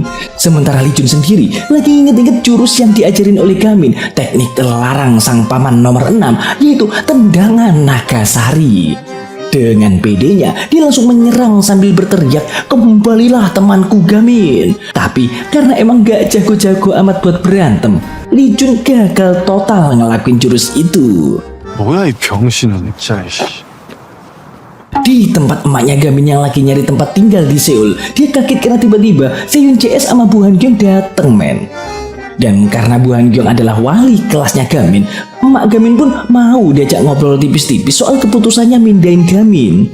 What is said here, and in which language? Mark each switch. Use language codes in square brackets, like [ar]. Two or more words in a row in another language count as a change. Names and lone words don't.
[id] Sementara Lee Jun sendiri lagi inget-inget jurus yang diajarin oleh Gamin, teknik terlarang sang paman nomor 6, yaitu tendangan naga sari. Dengan pedenya, dia langsung menyerang sambil berteriak, "Kembalilah temanku Gamin." Tapi karena emang gak jago-jago amat buat berantem, Lee Jun gagal total ngelakuin jurus itu. [ko] 뭐야 이 병신은 진짜. [id] Di tempat emaknya Gamin yang lagi nyari tempat tinggal di Seoul, dia kaget karena tiba-tiba Seyun CS sama Bu Hangyong dateng, men. Dan karena Bu Hangyong adalah wali kelasnya Gamin, emak Gamin pun mau diajak ngobrol tipis-tipis soal keputusannya mindahin Gamin.